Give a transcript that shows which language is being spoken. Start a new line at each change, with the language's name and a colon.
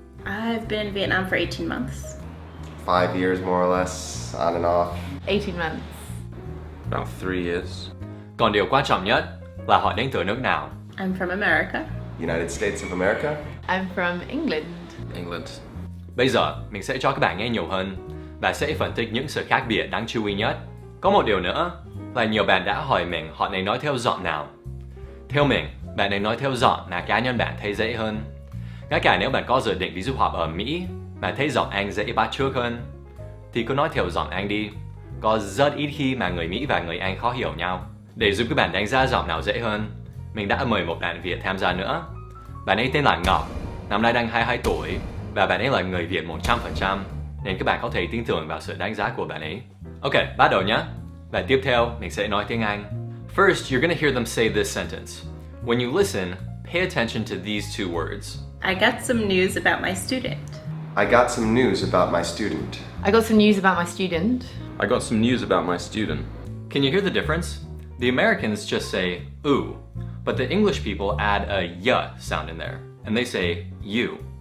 English: I've been in Vietnam for 18 months. 5 years more or less, on and off. 18 months. About 3 years.
Vietnamese: Còn điều quan trọng nhất là họ đến từ nước nào?
English: I'm from America. United States of America. I'm from England. England.
Vietnamese: Bây giờ mình sẽ cho các bạn nghe nhiều hơn và sẽ phân tích những sự khác biệt đáng chú ý nhất. Có một điều nữa là nhiều bạn đã hỏi mình họ nên nói theo giọng nào. Theo mình, bạn nên nói theo giọng mà cá nhân bạn thấy dễ hơn. Ngay cả nếu bạn có dự định đi du học ở Mỹ mà thấy giọng Anh dễ bắt chước hơn thì cứ nói theo giọng Anh đi. Có rất ít khi mà người Mỹ và người Anh khó hiểu nhau. Để giúp các bạn đánh giá giọng nào dễ hơn, mình đã mời một bạn Việt tham gia nữa. Bạn ấy tên là Ngọc, năm nay đang 22 tuổi và bạn ấy là người Việt 100%, nên các bạn có thể tin tưởng vào sự đánh giá của bạn ấy. Ok, bắt đầu nhé. Và tiếp theo, mình sẽ nói tiếng Anh.
English: First, you're gonna hear them say this sentence. When you listen, pay attention to these two words. I got some news about my student. I got some news about my student. I got some news about my student. I got some news about my student. Can you hear the difference? The Americans just say ooh, but the English people add a y sound in there, and they say you.